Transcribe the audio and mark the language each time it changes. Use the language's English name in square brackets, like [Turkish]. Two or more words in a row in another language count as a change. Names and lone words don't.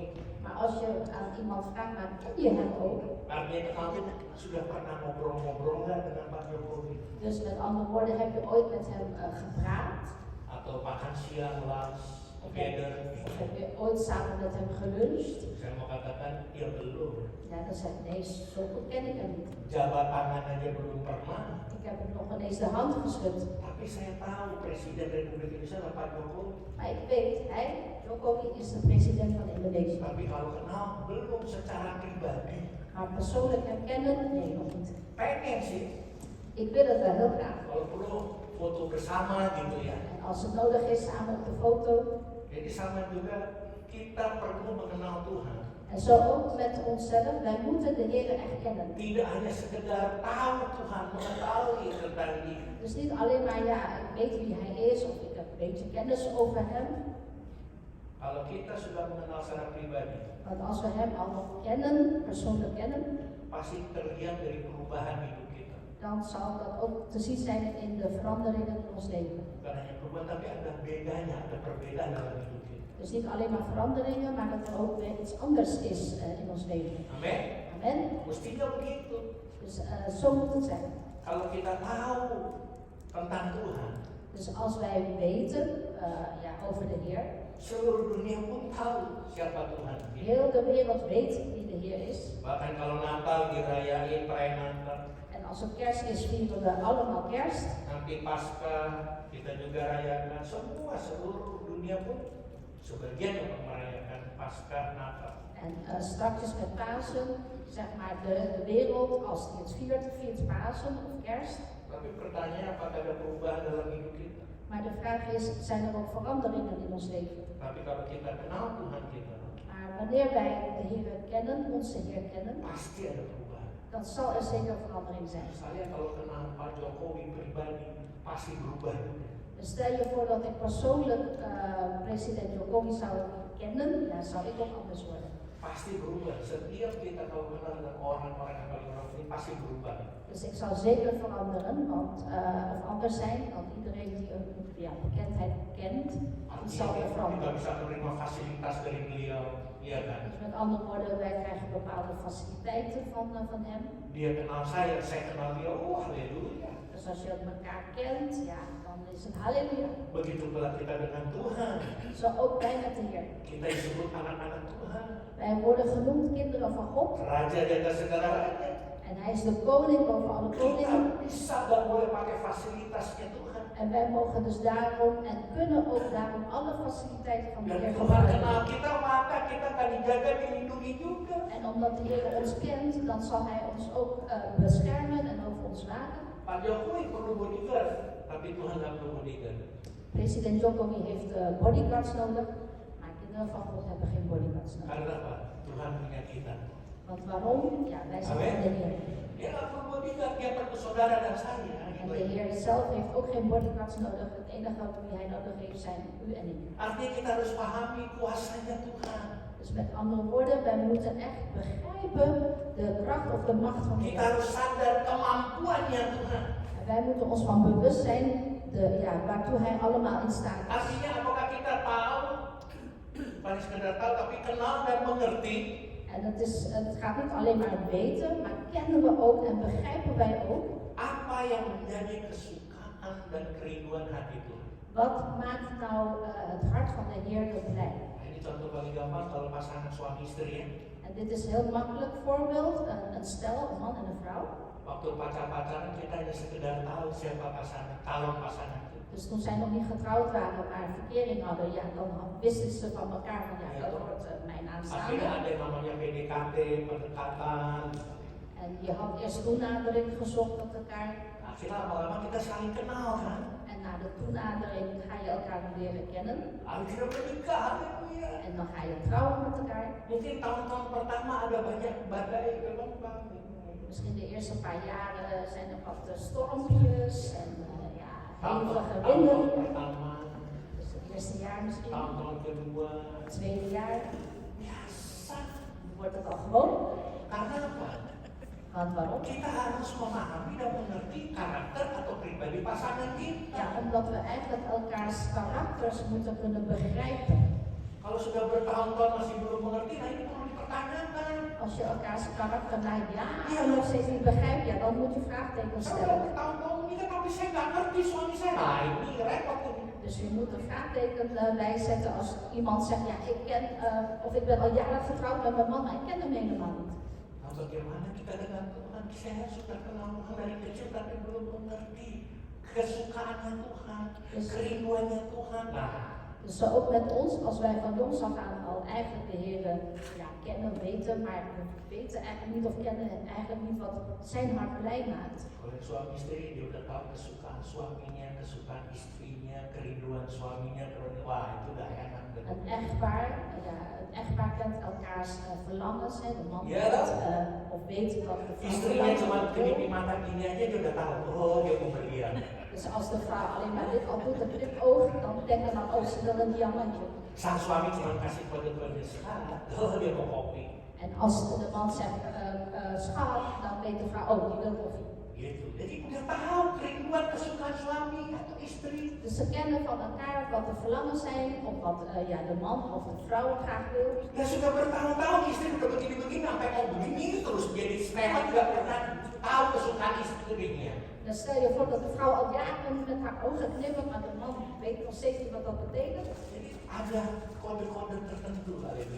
[Dutch] Maar als je aan iemand vraagt, maar ken je hem ook? [Indonesian] Artinya kenal itu sudah pernah ngobrol-ngobrol nggak dengan Pak Jokowi? [Dutch] Dus met andere woorden, heb je ooit met hem gepraat? [Indonesian] Atau makan siang, [English] lunch, together? [Dutch] Of heb je ooit samen met hem geluncht? [Indonesian] Saya mau katakan, ya belum. [Dutch] Ja, dan zeg ik nee, zo goed ken ik hem niet. [Indonesian] Jabat tangan aja belum pernah. [Dutch] Ik heb hem nog ineens de hand geschud. [Indonesian] Tapi saya tahu Presiden Republik Indonesia adalah Pak Jokowi. [Dutch] Maar ik weet, hij, Jokowi, is de president van Indonesië. [Indonesian] Tapi kalau kenal, belum secara pribadi. [Dutch] Maar persoonlijk hem kennen? Nee, nog niet. [Indonesian] Pengen sih, [Dutch] Ik wil het wel heel graag. [Indonesian] kalau perlu foto bersama gitu ya. [Dutch] En als het nodig is, samen op de foto. [Indonesian] Jadi sama juga kita perlu mengenal Tuhan. [Dutch] En zo ook met onszelf, wij moeten de Heer echt kennen. [Indonesian] Tidak hanya sekedar tahu Tuhan, mengetahui tentang Dia. [Dutch] Dus niet alleen maar, ja, ik weet wie Hij is, of ik heb een beetje kennis over Hem. [Indonesian] Kalau kita sudah mengenal secara pribadi, [Dutch] Want als we Hem al nog kennen, persoonlijk kennen, [Indonesian] pasti terlihat dari perubahan hidup kita. [Dutch] dan zal dat ook te zien zijn in de veranderingen in ons leven. [Indonesian] Bukan hanya perubahan, tapi ada bedanya, ada perbedaan dalam hidup kita. [Dutch] Dus niet alleen maar veranderingen, maar dat er ook weer iets anders is in ons leven. [Indonesian] Amin. [Dutch] Amen. [Indonesian] Mestinya begitu. [Dutch] Dus zo moet het zijn. [Indonesian] Kalau kita tahu tentang Tuhan, [Dutch] Dus als wij weten ja, over de Heer, [Indonesian] seluruh dunia pun tahu siapa Tuhan. [Dutch] heel de wereld weet wie de Heer is. [Indonesian] Bahkan kalau Natal dirayain perayaan Natal, [Dutch] En als het kerst is, vieren we allemaal kerst. [Indonesian] nanti Paskah kita juga rayakan. Semua seluruh dunia pun sebagian yang merayakan Paskah Natal. [Dutch] En straks met Pasen, zeg maar de wereld, als die het viert Pasen of kerst. [Indonesian] Tapi pertanyaannya apakah ada perubahan dalam hidup kita? [Dutch] Maar de vraag is, zijn er ook veranderingen in ons leven? [Indonesian] Tapi kalau kita kenal Tuhan kita, [Dutch] Maar wanneer wij de Heer kennen, onze Heer kennen, [Indonesian] pasti ada perubahan. [Dutch] dan zal er zeker verandering zijn. [Indonesian] Saya kalau kenal Pak Jokowi pribadi pasti berubah. [Dutch] Dus stel je voor dat ik persoonlijk president Jokowi zou kennen, dan zou ik ook anders worden. [Indonesian] Pasti berubah. Setiap kita kalau kenal dengan orang-orang yang paling orang ini pasti berubah. [Dutch] Dus ik zal zeker veranderen, of anders zijn, want iedereen die een bekendheid kent, die zal [Indonesian] Artinya [Dutch] er [Indonesian] kita [Dutch] veranderen. [Indonesian] bisa menerima fasilitas dari beliau, iya kan? [Dutch] Dus met andere woorden, wij krijgen bepaalde faciliteiten van hem. [Indonesian] Dia kenal saya kenal dia. Oh haleluya. [Dutch] Dus als je elkaar kent, ja, dan is het halleluja. [Indonesian] Begitu pula kita dengan Tuhan. [Dutch] Zo ook wij met de Heer. [Indonesian] Kita disebut anak-anak Tuhan. [Dutch] Wij worden genoemd kinderen van God. [Indonesian] Raja di atas segala raja. [Dutch] En hij is de koning boven alle [Indonesian] Kita [Dutch] koningen. [Indonesian] bisa dan boleh pakai fasilitasnya Tuhan. [Dutch] En wij mogen dus daarom en kunnen ook daarom alle faciliteiten van de [Indonesian] Dan [Dutch] Heer [Indonesian] Tuhan kenal [Dutch] gebruiken. [Indonesian] kita, maka kita akan dijaga, dilindungi juga. [Dutch] En omdat de Heer ons kent, dan zal hij ons ook beschermen en over ons waken. [Indonesian] Pak Jokowi perlu bodyguard, tapi Tuhan nggak perlu bodyguard. [Dutch] President Jokowi heeft bodyguards nodig, maar kinderen van God hebben geen bodyguards nodig. [Indonesian] Karena apa? Tuhan punya kita. [Dutch] Want waarom? Ja, wij zijn [Indonesian] Amen. [Dutch] van de Heer. [Indonesian] Dia nggak perlu bodyguard, dia perlu saudara dan saya. [Dutch] En de Heer zelf heeft ook geen bodyguards nodig. Het enige wie hij nodig heeft zijn u en ik. [Indonesian] Artinya kita harus pahami kuasanya Tuhan. [Dutch] Dus met andere woorden, wij moeten echt begrijpen de kracht of de macht van de [Indonesian] Kita [Dutch] Heer. [Indonesian] harus sadar kemampuannya Tuhan. [Dutch] En wij moeten ons van bewust zijn waartoe hij allemaal in staat is. [Indonesian] Artinya apakah kita tahu, paling sekedar tahu, tapi kenal dan mengerti. [Dutch] En het gaat niet alleen maar weten, maar kennen we ook en begrijpen wij ook. [Indonesian] Apa yang menjadi kesukaan dan kerinduan hati Tuhan? [Dutch] Wat maakt nou het hart van de Heer zo blij? [Indonesian] Nah, ini contoh paling gampang kalau pasangan suami istri ya. [Dutch] En dit is een heel makkelijk voorbeeld. Een stel, een man en een vrouw. [Indonesian] Waktu pacaran kita hanya sekedar tahu siapa pasangan, calon pasangan itu. [Dutch] Dus toen zij nog niet getrouwd waren, maar verkering hadden, ja, dan wisten ze van elkaar van ja, dat wordt mijn [Indonesian] Akhirnya [Dutch] aanstaande. [Indonesian] ada yang namanya PDKT, pendekatan. [Dutch] En je had eerst toenadering gezocht met elkaar. [Indonesian] Akhirnya lama-lama kita saling kenal kan. [Dutch] En na de toenadering ga je elkaar leren kennen. [Indonesian] Akhirnya menikah, haleluya. [Dutch] En dan ga je trouwen met elkaar. [Indonesian] Mungkin tahun-tahun pertama ada banyak badai gelombang. [Dutch] Misschien de eerste paar jaren zijn er wat stormpjes en hevige winden. [Indonesian] Tahun pertama, [Dutch] Dus het eerste jaar misschien, [Indonesian] tahun kedua. [Dutch] het tweede jaar [Indonesian] Biasa. [Dutch] wordt het al gewoon. [Indonesian] Karena apa? [Dutch] Want waarom? [Indonesian] Kita harus memahami dan mengerti karakter atau pribadi pasangan kita. [Dutch] Ja, omdat we eigenlijk elkaars karakters moeten kunnen begrijpen. [Indonesian] Kalau sudah bertahun-tahun masih belum mengerti, nah ini perlu dipertanyakan. [Dutch] Als je elkaars karakter na jaren nog steeds niet begrijpt, ja, dan moet je vraagtekens [Indonesian] Saya udah [Dutch] stellen. [Indonesian] bertahun-tahun ini kan tapi saya nggak ngerti suami saya. Nah ini repot tuh. [Dutch] Dus je moet een vraagteken bijzetten als iemand zegt, ja, ik ken, of ik ben al jaren getrouwd met mijn man, maar ik ken hem helemaal niet. [Indonesian] Nah bagaimana kita dengan Tuhan? Saya sudah kenal Tuhan dari kecil tapi belum mengerti kesukaannya Tuhan, kerinduannya Tuhan. Nah, [Dutch] Dus zo ook met ons, als wij van jongs af aan al eigenlijk de Heer kennen, weten, maar we weten eigenlijk niet of kennen eigenlijk niet wat zijn hart blij maakt. [Indonesian] oleh suami istri dia udah tahu kesukaan suaminya, kesukaan istrinya, kerinduan suaminya, wah itu udah enak. [Dutch] Een echtpaar kent elkaars verlangens, hè, de man Ja, weet, dat. of weet wat de vrouw [Indonesian] Istrinya cuma [Dutch] verlangt. [Indonesian] kedip mata gini aja dia udah tahu, oh dia mau berlian. [Dutch] Dus als de vrouw alleen maar dit al doet, een knipoog, dan denken dan, oh, ze wil een diamantje. [Indonesian] Sang suami cuma kasih kode-kode sehat, oh dia mau kopi. [Dutch] En als de man zegt, schat, dan weet de vrouw, oh, die wil koffie. [Indonesian] Gitu. Jadi udah tahu kerinduan kesukaan suami atau istri. [Dutch] Dus ze kennen van elkaar wat de verlangens zijn, of wat de man of de vrouw graag wil. [Indonesian] Ya sudah bertahun-tahun istri udah begini-begini sampai mau begini terus jadi sehat nggak pernah tahu kesukaan istrinya. [Dutch] Dan stel je voor dat de vrouw al jaren met haar ogen knippert, maar de man weet nog steeds niet wat dat betekent. [Indonesian] Jadi ada kode-kode tertentu haleluya.